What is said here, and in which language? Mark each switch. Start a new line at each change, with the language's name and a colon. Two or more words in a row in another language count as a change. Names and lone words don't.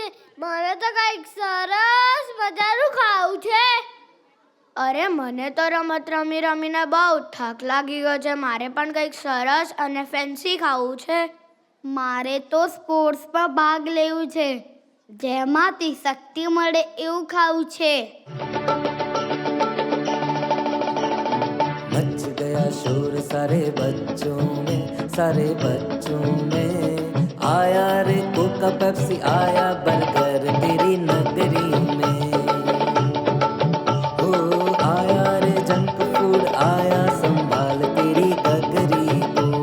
Gujarati: મને તો કંઈક સરસ મજાનું ખાવું છે. અરે મને તો રમત રમી રમીને બહુ થાક લાગી ગયો છે. મારે પણ કંઈક સરસ અને ફેન્સી ખાવું છે. મારે તો સ્પોર્ટ્સમાં ભાગ લેવું છે, જેમાંથી શક્તિ મળે એવું ખાવું છે.
Hindi: मच गया शोर सारे बच्चों में आया रे कोका पेप्सी आया बर्गर तेरी नगरी में हो आया रे जंक फूड आया संभाल तेरी गगरी को